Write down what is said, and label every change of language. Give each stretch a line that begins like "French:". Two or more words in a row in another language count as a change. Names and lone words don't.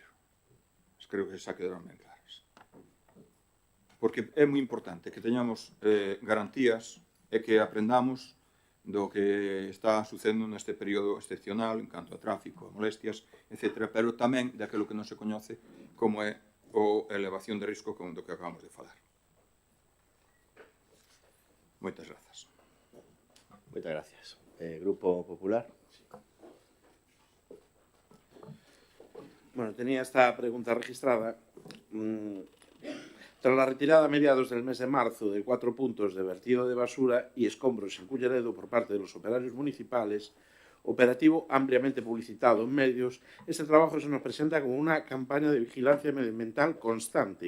Galician: Creo que xa quedaron ben claras. Porque é moi importante que teñamos garantías e que aprendamos do que está sucedendo neste período excepcional en canto a tráfico, molestias, etc., pero tamén daquilo que non se coñece como é a elevación de risco do que acabamos de falar. Moitas grazas.
Spanish: Moitas gracias.
Galician: Grupo Popular.
Spanish: Bueno, tenía esta pregunta registrada. Tras la retirada a mediados del mes de marzo de 4 puntos de vertido de basura y escombros en Culleredo por parte de los operarios municipales, operativo ampliamente publicitado en medios, este trabajo se nos presenta como una campaña de vigilancia medioambiental constante.